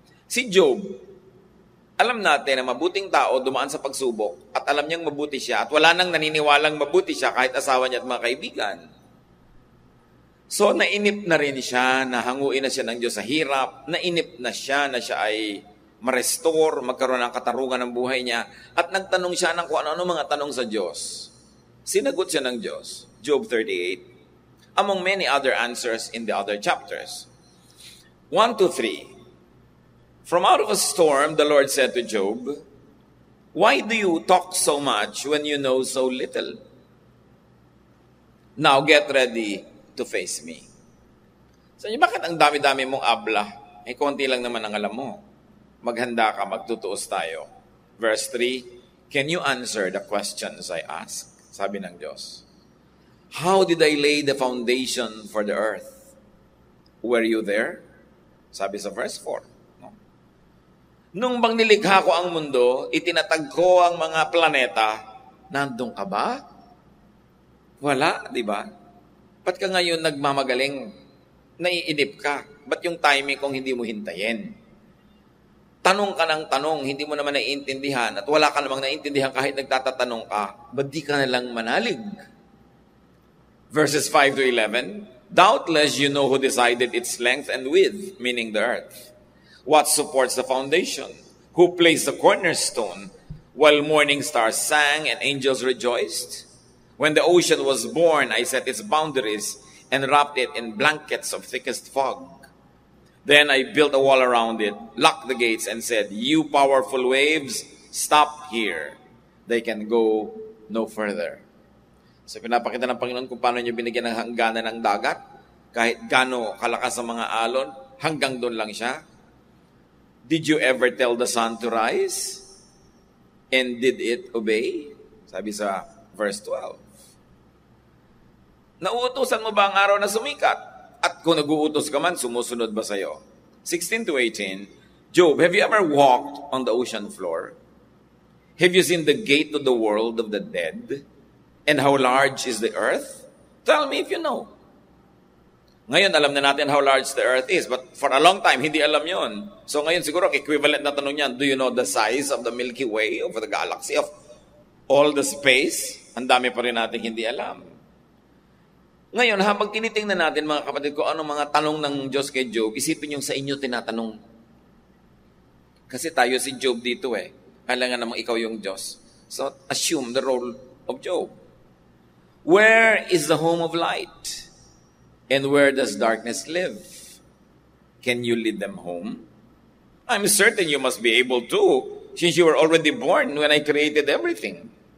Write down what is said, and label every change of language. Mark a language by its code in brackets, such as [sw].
[tl] Si Job, alam natin na mabuting tao dumaan sa pagsubok at alam niyang mabuti siya at wala nang naniniwalang mabuti siya kahit asawa niya at mga kaibigan. So nainip na rin siya, nahanguin na siya ng Diyos sa hirap, nainip na siya ay ma-restore, magkaroon ng katarungan ng buhay niya at nagtanong siya ng kung ano-ano mga tanong sa Diyos. Sinagot siya ng Diyos. Job 38. [en] Among many other answers in the other chapters. 1 to 3. From out of a storm, the Lord said to Job, why do you talk so much when you know so little? Now get ready to face me. [tl] So, bakit ang dami-dami mong abla? Konti lang naman ang alam mo. Maghanda ka, magtutuos tayo. [en] Verse 3, can you answer the questions I ask? [tl] Sabi ng Diyos. [en] How did I lay the foundation for the earth? Were you there? [tl] Sabi sa verse 4. Nung bang nilikha ko ang mundo, itinatag ko ang mga planeta, nandun ka ba? Wala, di ba? Ba't ka ngayon nagmamagaling? Naiinip ka. Ba't yung timing kung hindi mo hintayin? Tanong ka ng tanong, hindi mo naman naiintindihan at wala ka namang naiintindihan kahit nagtatatanong ka, ba't di ka nalang manalig? [en] Verses 5 to 11, doubtless you know who decided its length and width, meaning the earth. What supports the foundation? Who placed the cornerstone? While morning stars sang and angels rejoiced? When the ocean was born, I set its boundaries and wrapped it in blankets of thickest fog. Then I built a wall around it, locked the gates, and said, you powerful waves, stop here. They can go no further. [tl] So pinapakita ng Panginoon kung paano niya binigyan ng hangganan ng dagat. Kahit gaano kalakas ang mga alon, hanggang doon lang siya. [en] Did you ever tell the sun to rise? And did it obey? [tl] Sabi sa verse 12. Nauutusan mo ba ang araw na sumikat? At kung nag-uutos ka man, sumusunod ba sa'yo? [en] 16 to 18. Job, have you ever walked on the ocean floor? Have you seen the gate to the world of the dead? And how large is the earth? Tell me if you know. [tl] Ngayon, alam na natin [en] how large the earth is. But for a long time, [tl] hindi alam yon. So ngayon, siguro, equivalent na tanong yan, [en] do you know the size of the Milky Way, of the galaxy, of all the space? [tl] Ang dami pa rin natin hindi alam. Ngayon, habang tinitingnan natin, mga kapatid ko, ano mga tanong ng Diyos kay Job, isipin yung sa inyo tinatanong. Kasi tayo si Job dito Kailangan namang ikaw yung Diyos. [en] So, assume the role of Job. Where is the home of light? And where does darkness live? Can you lead them home? I'm certain you must be able to, since you were already born when I created everything.